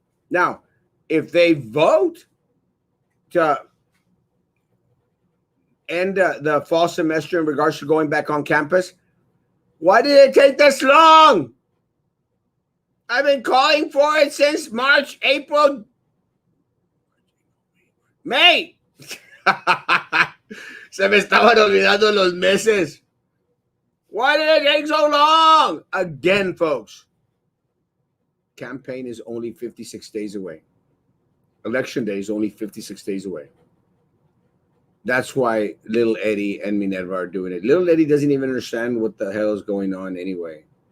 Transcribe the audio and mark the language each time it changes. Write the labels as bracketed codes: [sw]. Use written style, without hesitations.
[en] Now, if they vote to end the fall semester in regards to going back on campus, why did it take this long? I've been calling for it since March, April, May. [es] Se me estaban olvidando los meses. [en] Why did it take so long? Again, folks, campaign is only 56 days away. Election day is only 56 days away. That's why Little Eddie and Minerva are doing it. Little Eddie doesn't even understand what the hell is going on anyway.